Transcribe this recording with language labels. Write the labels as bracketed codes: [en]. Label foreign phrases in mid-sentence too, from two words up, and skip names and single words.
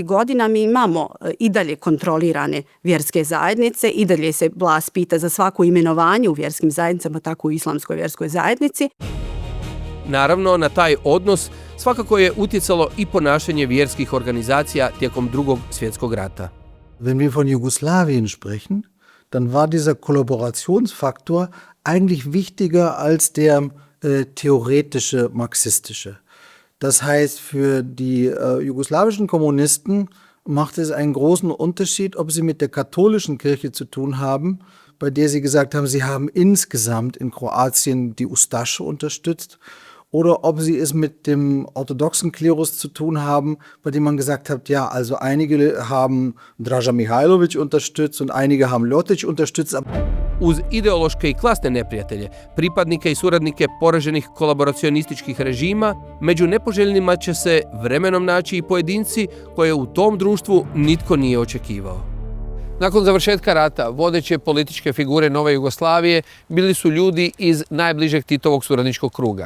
[hr] godina mi imamo i dalje kontrolirane vjerske zajednice, i dalje se vlast pita za svako imenovanje u vjerskim zajednicama, tako u islamskoj vjerskoj zajednici. Naravno, na taj odnos svakako je utjecalo i ponašanje vjerskih organizacija tijekom Drugog svjetskog rata. [de] Wenn wir von Jugoslawien sprechen, dann war dieser Kollaborationsfaktor eigentlich wichtiger als der theoretische marxistische. Das heißt, für die jugoslawischen Kommunisten macht es einen großen Unterschied, ob sie mit der katholischen Kirche zu tun haben, bei der sie gesagt haben, sie haben insgesamt in Kroatien die Ustaše unterstützt, oder ob sie es mit dem orthodoxen Klerus zu tun haben, bei dem man gesagt hat, ja, also einige haben Draža Mihajlović unterstützt und einige haben Ljotić unterstützt. [hr] Uz ideološke i klasne neprijatelje, pripadnike i suradnike poraženih kolaboracionističkih režima, među nepoželjnima će se vremenom naći i pojedinci koje u tom društvu nitko nije očekivao. Nakon završetka rata, vodeće političke figure nove Jugoslavije bili su ljudi iz najbližeg Titovog suradničkog kruga.